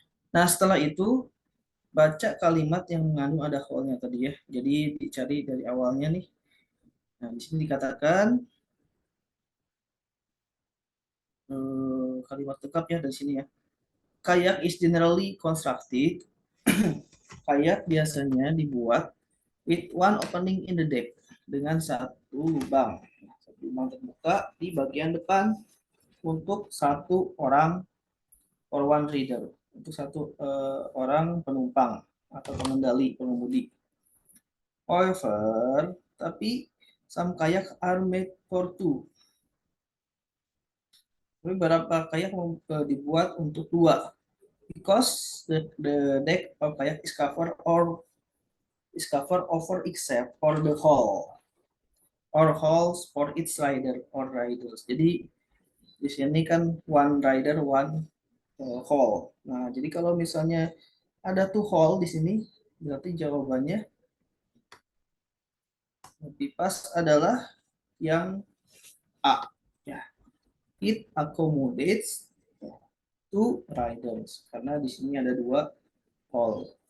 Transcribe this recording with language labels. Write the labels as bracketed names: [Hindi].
[Indonesian] Nah, setelah itu baca kalimat yang mengandung ada hole-nya tadi ya. Jadi dicari dari awalnya nih. Nah, di sini dikatakan kalimat lengkap ya dari sini ya. [English] Kayak is generally constructed. [Indonesian] Kayak biasanya dibuat [English] with one opening in the deck, [Indonesian] dengan satu lubang. rumah terbuka di bagian depan untuk satu orang [English] or one reader, [Indonesian] untuk satu orang penumpang atau pengemudi. [English] However, [Indonesian] tapi [English] some kayak are made for two. [Indonesian] Tapi beberapa kayak dibuat untuk dua. [English] Because the deck of kayak is covered over except for the hull or hulls for its rider or riders. [Indonesian] Jadi di sini kan [English] one rider one hull. [Indonesian] Nah, jadi kalau misalnya ada two hull di sini, berarti jawabannya lebih pas adalah yang A. Ya, [English] it accommodates two riders [Indonesian] karena di sini ada dua hull.